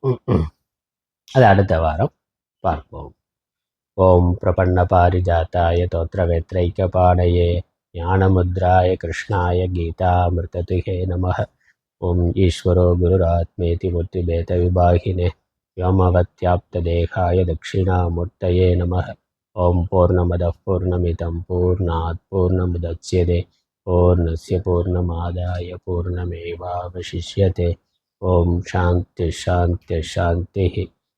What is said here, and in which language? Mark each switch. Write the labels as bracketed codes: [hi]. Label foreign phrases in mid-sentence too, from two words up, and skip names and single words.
[ta] அது அடுத்த வாரம் பார்ப்போம். [sa] ओं प्रपन्न पारिजाताय तोत्त्रवेत्रैकपाणये ज्ञानमुद्राय कृष्णाय गीतामृतदुहे नमः. ओं ईश्वरो गुरुरात्मेति मूर्तिभेद विभागिने व्योमवत्याप्तदेहाय दक्षिणामूर्तये नमः. ओं पूर्णमदः पूर्णमिदं पूर्णात् पूर्णमुदच्यते पूर्णस्य पूर्णमादाय पूर्णमेवावशिष्यते. ओं शान्तिः शान्तिः शान्तिः.